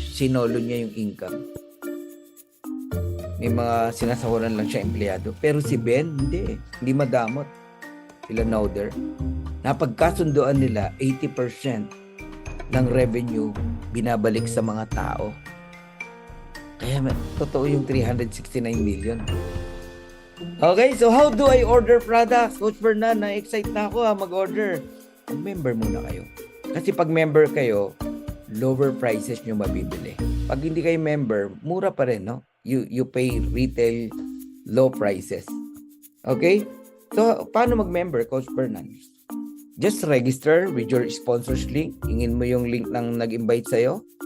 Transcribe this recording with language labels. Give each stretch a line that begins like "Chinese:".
Filipino: Sinolo niya yung income. May mga sinasahuran lang siya empleyado. Pero si Ben, hindi. Hindi madamot. Sila Nowder. Napagkasundoan nila, 80% ng revenue binabalik sa mga tao. Kaya totoo yung 369 million.
English: Okay, so how do I order products?
Filipino: Coach Fernan, na-excite na ako mag-order. Mag-member muna kayo. Kasi pag member kayo, lower prices nyo mabibili. Pag hindi kayo member, mura pa rin, no?
English: You pay retail low prices. Okay? So,
Filipino: paano mag-member,
English: Coach Fernan? Just register with your sponsors link.
Filipino: Hingin mo yung link ng nag-invite sa'yo.